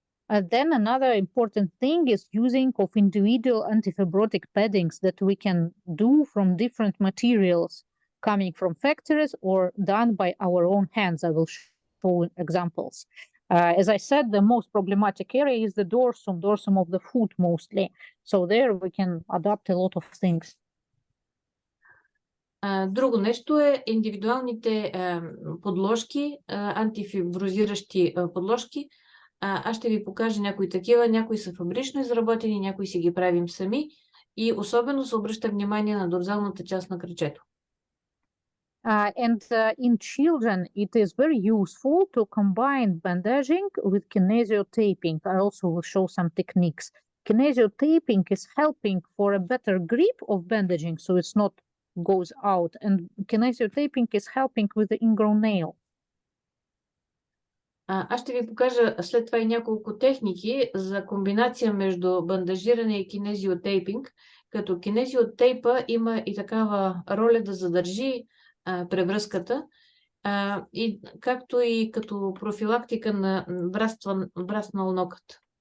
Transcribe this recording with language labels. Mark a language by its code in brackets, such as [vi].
[en] Then another important thing is using of individual antifibrotic paddings that we can do from different materials. coming from factories or done by our own hands. I will show examples. As I said, the most problematic area is the dorsum of the foot mostly. So there we can adapt a lot of things. [bg] Друго нещо е индивидуалните подложки, антифиброзиращи подложки. Аз ще ви покажа някои такива. Някои са фабрично изработени, някои си ги правим сами. И особено се обръща внимание на дорзалната част на крачето. [en] And in children, it is very useful to combine bandaging with kinesiotaping. I also will show some techniques. Kinesiotaping is helping for a better grip of bandaging, so it's not goes out. And kinesiotaping is helping with the ingrown nail. [bg] Аз ще ви покажа след това и няколко техники за комбинация между бандажиране и кинезиотейпинг, като кинезиотейпа има и такава роля да задържи превръзката, и както и като профилактика на враснал нокът.